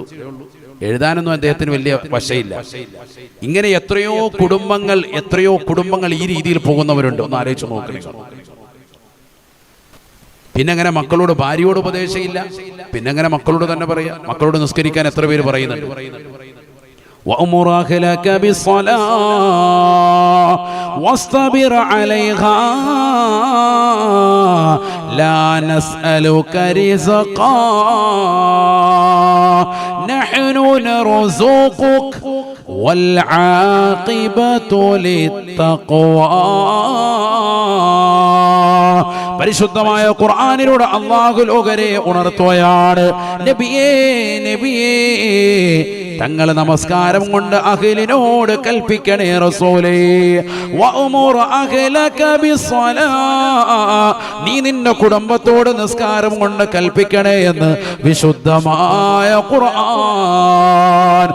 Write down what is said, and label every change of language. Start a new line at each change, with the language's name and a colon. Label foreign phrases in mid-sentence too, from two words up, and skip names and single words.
Malayalam: എഴുതാനൊന്നും അദ്ദേഹത്തിന് വലിയ വശയില്ല. ഇങ്ങനെ എത്രയോ കുടുംബങ്ങൾ ഈ രീതിയിൽ പോകുന്നവരുണ്ട്. ഒന്ന് ആലോചിച്ച് നോക്കണം. പിന്നെ അങ്ങനെ മക്കളോട്, ഭാര്യയോട് ഉപദേശമില്ല. പിന്നെ അങ്ങനെ മക്കളോട് തന്നെ പറയാ. മക്കളോട് നിസ്കരിക്കാൻ എത്ര പേര് പറയുന്നുണ്ട്?
Arabic: وأمر أهلك بالصلاة واصطبر عليها لا نسألك رزقا نحن نرزقك والعاقبة للتقوى.
Malayalam: പരിശുദ്ധമായ ഖുർആനിലൂടെ അല്ലാഹു ലോകരെ ഉണർത്തുകയാണ്. നബിയേ തങ്ങൾ നമസ്കാരം കൊണ്ട് അഹ്ലിനോട് കൽപ്പിക്കണേ റസൂലേ.
Arabic: وأمر أهلك بالصلاة,
Malayalam: നീ നിന്റെ കുടുംബത്തോട് നിസ്കാരം കൊണ്ട് കൽപ്പിക്കണേ എന്ന് വിശുദ്ധമായ ഖുർആൻ.